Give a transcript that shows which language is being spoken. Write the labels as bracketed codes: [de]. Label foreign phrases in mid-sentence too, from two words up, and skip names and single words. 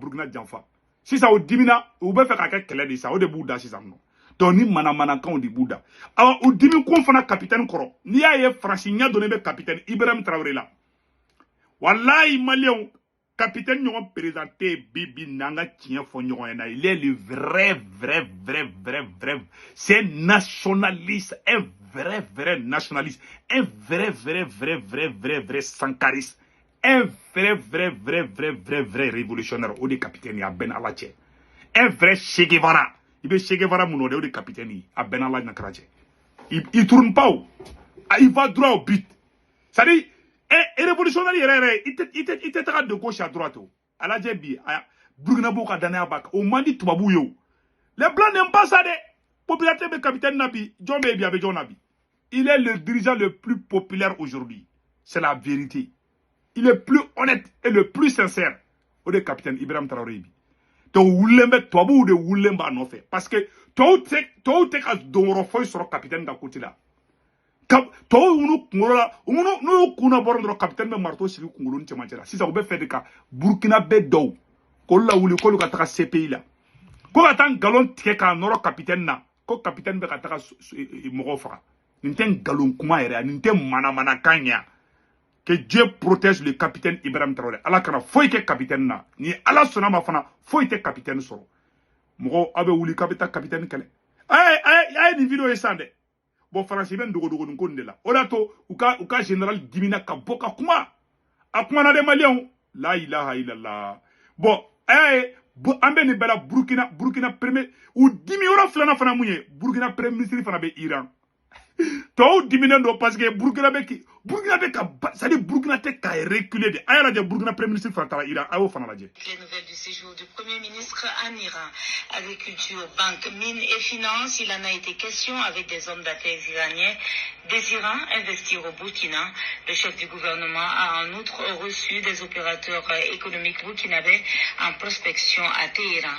[bm] Burkina janfa sisan o dimina u bɛ fɛ ka kɛ kɛlɛ de sa o de b'u da sisan nɔ donc ni manamanakanw de b'u da awa u dimi kun fana capitaine kɔrɔ n'i y'a ye Faransi ɲɛ donnen bɛ capitaine Ibrahim Traoré la walayi maliyɛnw capitaine ɲɔgɔn présenté bi n'an ka tiɲɛ fɔ ɲɔgɔn ɲɛna [fr] il est le vrai c'est nationaliste un vrai nationaliste un vrai sankariste un vrai révolutionnaire [bm] o de capitaine a bɛn ala cɛ [fr] un vrai Che Guevara [bm] i bɛ Che Guevara mun o de capitaine a bɛn ala ɲakara cɛ [fr] il tourne pas il va droit au but c'est-à-dire révolutionnaire [bm] yɛrɛ i tɛ taga [fr] de gauche à droite [bm] o ala jɛ bi Burkina b'o ka danaya b'a kan o man di tubabuw ye o [fr] les blancs n'aiment pas ça de popularité [bm] bɛ capitaine na bi jɔn bɛ bi a bɛ jɔn na bi [fr] il est le dirigeant le plus populaire aujourd'hui c'est la vérité il est plus honnête et le plus sincère [bm] o de capitaine Ibrahim Traoré bi donc wulilen bɛ tubabuw de wulilen b'a nɔfɛ [fr] parce que [bm] tɔw tɛ ka donyɔrɔ foyi sɔrɔ capitaine ka côté la tɔw n'u kunkolo la n'u y'u kunna bɔra dɔrɔn capitaine bɛ marteau sigi kunkolo ni cɛmancɛ la sisan u bɛ fɛ de ka Burkina bɛ dɔw k'olu lawuli k'olu ka taga CPI la ko ka taa nkalon tigɛ k'a nɔrɔ capitaine na ko capitaine bɛ ka taga mɔgɔw faga nin tɛ nkalon kuma yɛrɛ nin tɛ manamanakan ɲɛ [fr] que Dieu protège le capitaine Ibrahim Traoré [bm] ala kana foyi kɛ capitaine na ni ala sɔnna ma fana foyi tɛ capitaine sɔrɔ mɔgɔw aw bɛ wuli k'a bɛ taa capitaine kɛlɛ a ye nin vidéo ye san dɛ bon Faransi bɛ dogodogonin ko nin de la o de y'a to u ka général dimina ka bɔ ka kuma a kumana de maliyɛnw la ilaha illallah bon an bɛ nin bɛɛ la Burkina premier u dimi yɔrɔ filanan fana mun ye Burkina [fr] premier ministre [bm] fana bɛ Iran tɔw diminen don [fr] parce que [bm] Burkina bɛ ka c'est-à-dire Burkina tɛ ka reculer de a y'a lajɛ Burkina [fr] premier ministre [bm] fana taara Iran a y'o fana lajɛ. [fr] Les nouvelles du séjour du Premier ministre en Iran. Agriculture, banque, mines et finances, il en a été question avec des hommes d'affaires iraniens désirant investir au Burkina. Le chef du gouvernement a en outre reçu des opérateurs économiques burkinabés en prospection à Téhéran.